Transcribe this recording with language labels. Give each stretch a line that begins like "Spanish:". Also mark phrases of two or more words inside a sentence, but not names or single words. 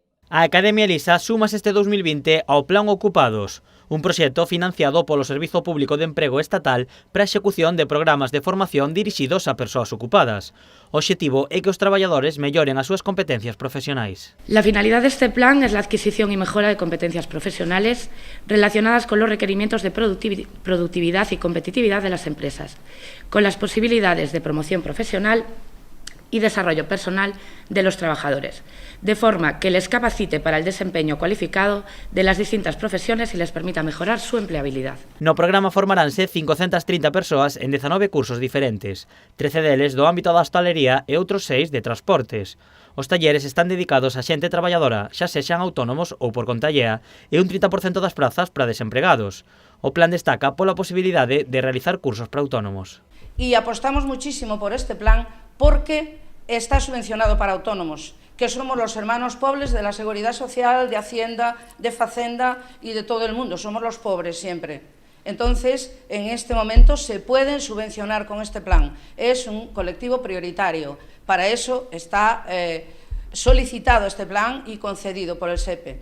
Galician: A Academia Elisa súmase este 2020 ao Plan Ocupados, un proxecto financiado polo Servizo Público de Emprego Estatal para a execución de programas de formación dirixidos a persoas ocupadas. O obxectivo é que os traballadores melloren as súas competencias profesionais.
Spanish: La finalidad de este plan es la adquisición y mejora de competencias profesionales relacionadas con los requerimientos de productividad y competitividad de las empresas, con las posibilidades de promoción profesional y desarrollo personal de los trabajadores, de forma que les capacite para el desempeño cualificado de las distintas profesiones y les permita mejorar su empleabilidad.
Galician: No programa formaránse 530 persoas en 19 cursos diferentes, 13 deles do ámbito da hostalería e outros 6 de transportes. Os talleres están dedicados a xente traballadora, xa sexan autónomos ou por conta allea, e un 30% das prazas para desempregados. O plan destaca pola posibilidade de realizar cursos para autónomos.
Spanish: Y apostamos muchísimo por este plan porque está subvencionado para autónomos, que somos los hermanos pobres de la Seguridad Social, de Hacienda, de Facenda y de todo el mundo, somos los pobres siempre. Entonces, en este momento se pueden subvencionar con este plan, es un colectivo prioritario, para eso está solicitado este plan y concedido por el SEPE.